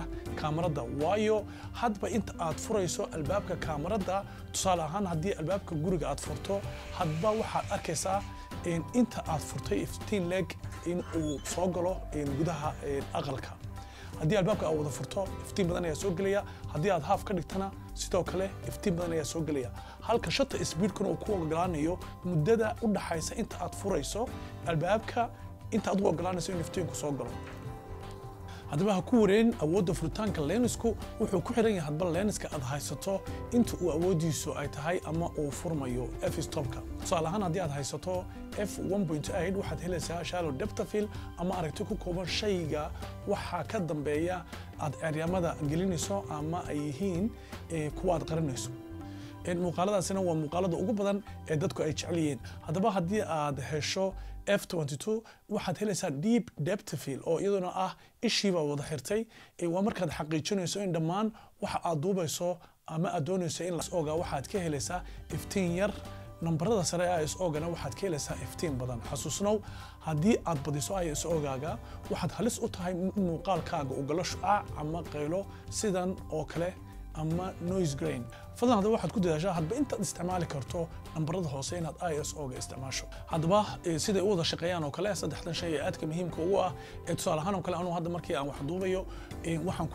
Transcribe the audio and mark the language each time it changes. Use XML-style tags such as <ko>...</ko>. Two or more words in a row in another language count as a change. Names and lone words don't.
<so>kaamarada waayo hadba inta aad furayso albaabka kaamarada tusaale ahaan haddii albaabka guriga aad furto hadba waxaad arkaysaa inta aad furtay iftiin leg in uu soo galo gudaha aqalka haddii albaabka aad wada furto iftiin badan ayaa soo gelaya haddii aad half ka dhigtana sidoo kale iftiin badan ayaa soo gelaya halka</so> <en>shutter speedkuna</en> <so>uu ku ogolaanayo muddada u dhaxaysa inta aad furayso albaabka inta aad u ogolaanayso in iftiinku soo galo haddaba ha ku wareerin awoodda furitaanka lensku wuxuu ku xiran yahay hadba lenska aad haysato inta uu awoodiisu ay tahay ama uu furmayo f-stopka tusaale ahaan haddii aad haysato f1.8 waxaad helaysaa</so> <en>shallow depth of field</en> <so>ama aragti ku kooban shayga waxa ka dambeeya aad eryamada gelinayso ama ay yihiin kuwa aad qarinayso muuqaaladaasina waa muuqaalada ugu badan ee dadku ay jecel yihiin haddaba haddii aad hesho f22 waxaad helaysaa</so> <en>deep depth field</en> <so>oo iyaduna ah ishiiba wada xirtay waa markaad xaqiijinayso in dhammaan waxa aad duubayso ama aad doonayso in ISO-ga waxaad ka helaysaa iftiin yar numberada sare ee ISO-gana waxaad ka helaysaa iftiin badan xasuusnow haddii aad badiso ISO-gaaga waxaad halis u tahay muuqaalkaaga u galo shucaac ama qaylo sidan oo kale ama</so> <en>noise grain</en> <so>fadlan haddaba waxaad ku dadaashaa hadba intaad isticmaali karto nambarada hoose inaad ISO-ga isticmaasho haddaba siday u wada shaqeeyaan oo kale saddexdan shay ee aadka muhiimka ugu ah tusaale ahaan oo kale anuu hadda markii aan wax duubayo waxaan</so>